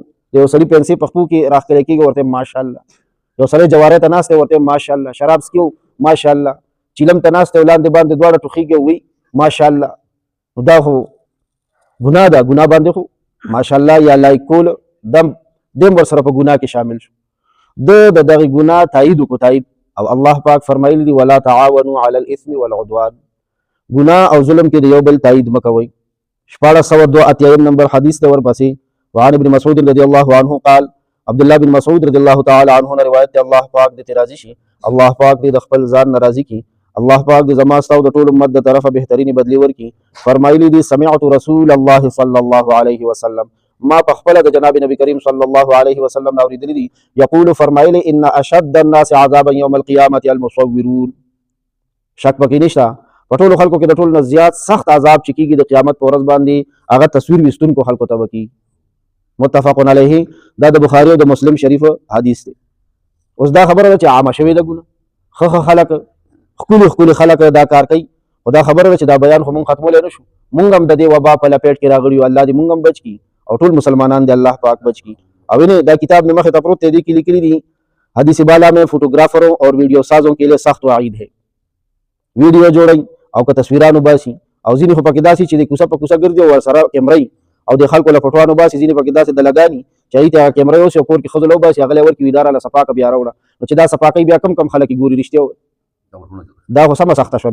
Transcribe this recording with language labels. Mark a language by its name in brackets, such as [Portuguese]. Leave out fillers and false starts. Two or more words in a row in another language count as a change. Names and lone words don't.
[Pashto] د یو سړي پیسې په خپو کې راښکلی کېږي ورته یم ماشاءالله، یو سړی جوارۍ ته ناست دی ورته یم ماشاءالله، شراب څکي ماشاءالله، چیلم ته ناست دی لاندې باندې دواړه ټوخېږي او وایي ماشاءالله. نو دا خو ګناه ده، ګناه باندې خو ماشاءالله یا لایک کول دم ورسره په ګناه کې شامل شو. د دغه ګناه تایید وکړو، تایید. او الله پاک فرمایلی دی [Arabic] ولا تعاونوا علی الاثم والعدوان، [Pashto] ګناه او ظلم کې د یو بل تایید مکوئ. 1482 نمبر حدیث ته ورپسې [Arabic] وعن ابن مسعود رضی الله عنه قال، [Pashto] عبد الله بن مسعود [Arabic] رضی الله تعالی عنه [Urdu] نے روایت [Pashto] ته الله پاک دې راضي شي، الله پاک دې د خپل ځان ناراضي کی، الله پاک دې زما ستاسو د ټول امت د طرفه بهترینی بدلی ورکي. فرمایلی دي [Arabic] سمعت رسول الله صلی الله علیه وسلم، [Pashto] ما په خپل د جناب نبی کریم [Arabic] صلی الله علیه وسلم [Pashto] اوریدلی دي، یقول فرمایلی [Arabic] ان اشد الناس عذابا یوم القیامه المصورون. [Pashto] شک پکې نشته په ټولو خلکو کې د ټولو نه زیات سخت عذاب چې کېږي د قیامت په ورځ باندې هغه تصویر ویستونکو خلکو ته به کېږي. [Arabic] متفق علیه، [Pashto] دا د بخاري او د مسلم شریف حدیث دی. اوس دا خبره ده چې عامه شوې ده ګناه، ښه خلک ښکلي خلک دا کار کوي، خو دا خبره ده چې دا بیان خو مونږ ختمولی نه شو، مونږ هم د دې وبا په لپیټ کې راغلي یو، الله دې مونږ هم بچ کړي او ټول مسلمانان دې الله پاک بچ کړي. او دا کتاب مې مخې ته پروت دی، دې کې لیکلي دي [Urdu] حدیث بالا میں فوٹوگرافروں اور ویڈیو سازوں کے لیے سخت وعید ہے. [Pashto] ویډیو جوړي او که تصویرانو باسي او ځینې خو پکې داسې چې د کوڅه په کوڅه ګرځي او ورسره کیمرې او د خلکو له فوټوانو باسي، ځینې پکې داسې د لګاني چې هغې ته کیمرې اوسي او کور کې ښځو له وباسي، هغه له ورکړي وي اداره له صفاکه بیا راوړه. نو چې دا صفاکۍ بیا کم خلک ګوري رښتیا دا خو سمه سخته شوه.